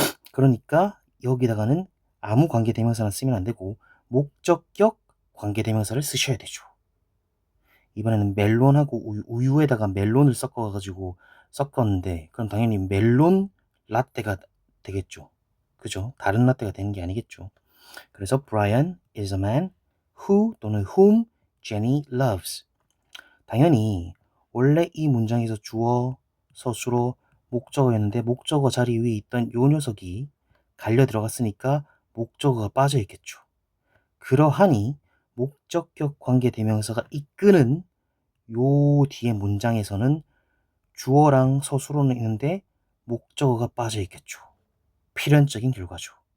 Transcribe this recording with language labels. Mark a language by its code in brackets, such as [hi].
[ko] 그러니까 여기다가는 아무 관계대명사는 쓰면 안 되고 목적격 관계대명사를 쓰셔야 되죠. 이번에는 멜론하고 우유에다가 멜론을 섞었는데 그럼 당연히 멜론 라떼가 되겠죠. 그죠? 다른 라떼가 되는 게 아니겠죠. 그래서 [en] Brian is a man who [ko] 또는 [en] whom Jenny loves. [ko] 당연히 원래 이 문장에서 주어, 서술어, 목적어였는데 목적어 자리 위에 있던 요 녀석이 갈려 들어갔으니까 목적어가 빠져 있겠죠. 그러하니 목적격 관계 대명사가 이끄는 요 뒤에 문장에서는 주어랑 서술어는 있는데 목적어가 빠져 있겠죠. 필연적인 결과죠.